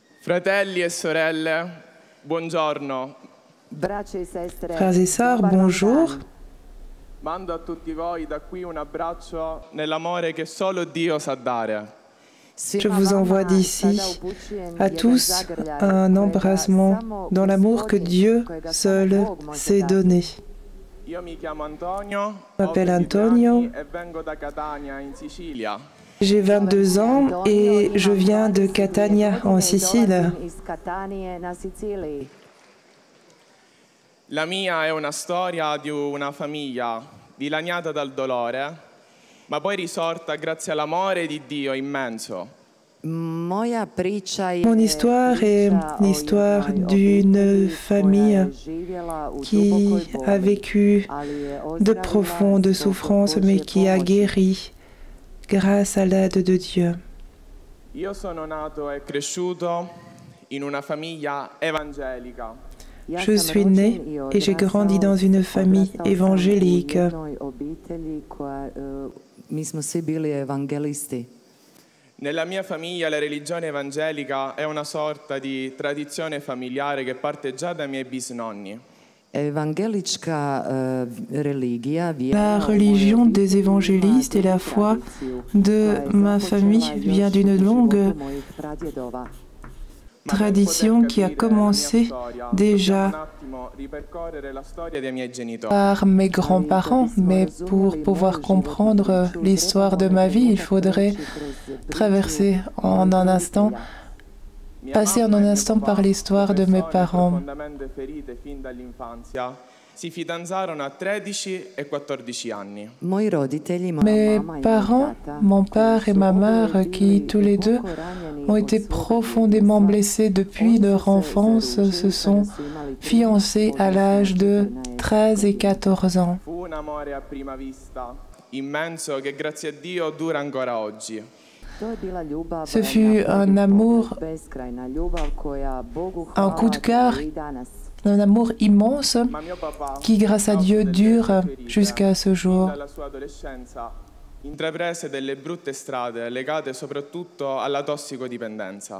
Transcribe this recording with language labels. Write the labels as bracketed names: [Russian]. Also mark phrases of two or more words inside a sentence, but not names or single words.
[Italian] Fratelli e sorelle, buongiorno. [French] Frères et sœurs, bonjour. [Italian] Mando a tutti voi da qui un abbraccio nell'amore che solo Dio sa dare. [French] Je vous envoie d'ici à tous un embrassement dans l'amour que Dieu seul s'est donné. [Italian] Io mi chiamo Antonio, [French] Je m'appelle Antonio, [Italian] e vengo da Catania in Sicilia. [French] j'ai 22 ans et je viens de Catania en Sicile. [Italian] La mia è una storia di una famiglia dilaniata dal dolore, ma poi risorta grazie all'amore di Dio immenso. [French] Mon histoire est l'histoire d'une famille qui a vécu de profondes souffrances mais qui a guéri grâce à l'aide de Dieu. [Italian] Io sono nato e cresciuto in una famiglia evangelica. [French] Je suis né et j'ai grandi dans une famille évangélique. [Italian] Nella mia famiglia la religione evangelica è una sorta di tradizione familiare che parte già dai miei bisnonni. [French] La religion des évangélistes et la foi de ma famille vient d'une longue tradition qui a commencé déjà par mes grands-parents, mais pour pouvoir comprendre l'histoire de ma vie, il faudrait traverser en un instant, passer en un instant par l'histoire de mes parents. [Italian] Si fidanzarono a 13 e 14 anni. [French] Mes parents, mon père et ma mère, qui tous les deux ont été profondément blessés depuis leur enfance, se sont fiancés à l'âge de 13 et 14 ans. [Italian] Fu un amore a prima vista, immenso, che grazie a Dio dura ancora oggi. [French] Ce fut un amour, un coup de cœur, un amour immense qui, grâce à Dieu, dure jusqu'à ce jour. [Italian] Intraprese delle brutte strade legate soprattutto alla tossicodipendenza.